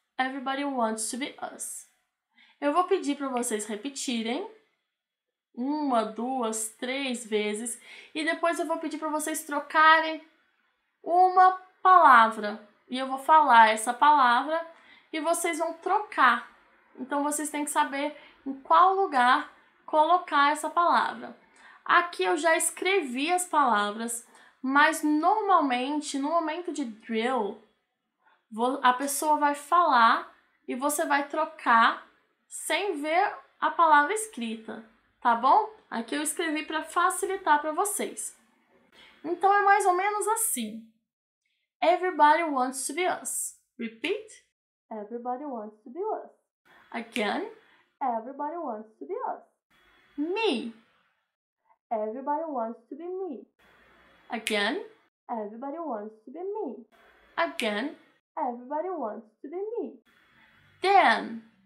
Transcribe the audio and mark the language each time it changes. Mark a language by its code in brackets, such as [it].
[en] Everybody wants to be us. [pt] Eu vou pedir para vocês repetirem uma, duas, três vezes e depois eu vou pedir para vocês trocarem uma palavra e eu vou falar essa palavra e vocês vão trocar. Então vocês têm que saber em qual lugar colocar essa palavra. Aqui eu já escrevi as palavras, mas normalmente no momento de drill a pessoa vai falar e você vai trocar sem ver a palavra escrita, tá bom? Aqui eu escrevi para facilitar para vocês. Então é mais ou menos assim. [en] Everybody wants to be us. Repeat. Everybody wants to be us. Again. Everybody wants to be us. Me. Everybody wants to be me. Again. Everybody wants to be me. Again. Everybody wants to be me. Dan.